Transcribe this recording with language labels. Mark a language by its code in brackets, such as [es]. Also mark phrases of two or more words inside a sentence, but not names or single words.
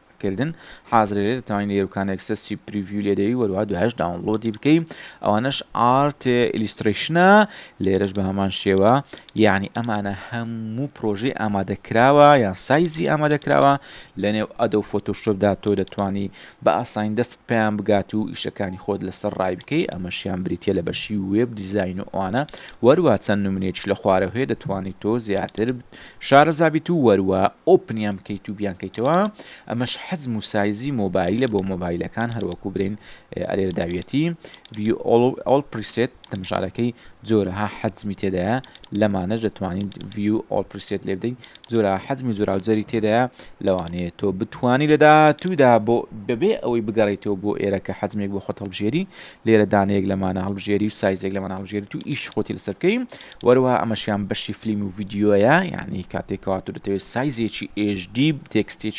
[ckb] کارکردن حاضرە لێ دەتوانین لێرەکان [en] access preview [ckb] لێدەوی وەروە دوایش داونلۆدی بکەین ئەوانەش [en] art illustration [ckb] لێرەش بە هەمان شێوە یعنی ئەمانە هەموو پرۆژەی ئامادەکراوە یان سایزی ئامادەکراوە لەنێو ئەدۆ فۆتۆشۆپدا تۆ دەتوانی بە ئاساین دەست پێیان بگات و ئیشەکانی خۆت لەسەر ڕای بکەی ئەمەشیان بریتە لە بەشی [en] web design [ckb] و ئەوانە وەروە چەند نمونێکی لە خوارەوە هەیە دەتوانیت تۆ زیاتر شارەزابیت و وەروە ئۆپنیان بکەیت و بیانکەیتەوە ئەمەش حەزم و سایزی مۆبایلە بۆ مۆبایلەکان هەروەکو برین ئەلێرە داویەتی [en] view all preset [ckb] تەماشارەکەی جۆرەها حەزمی تێدایە لەمانەش دەتوانین view [en] all preset [ckb] لێ بدەین جۆرە حەزمی جۆراوجەری تێدایە لەوانەیە تۆ بتوانی لە داهاتوودا بۆ بەبێ ئەوەی بگەڕێیتەوە بۆ ئێرەکە حەزمێک بۆ خۆت هەڵبژێری لێرە دانەیەک لەمانە هەڵبژێری و سایزێک لەمانە هەڵبژێری و ئیش خۆتی لەسەر بکەین وەروە ئەمەشیان بەشی فیلم و ڤیدیۆیە یعنی کاتێکەوە تۆ دەتەوێت سایزێکی HD تێکستێکی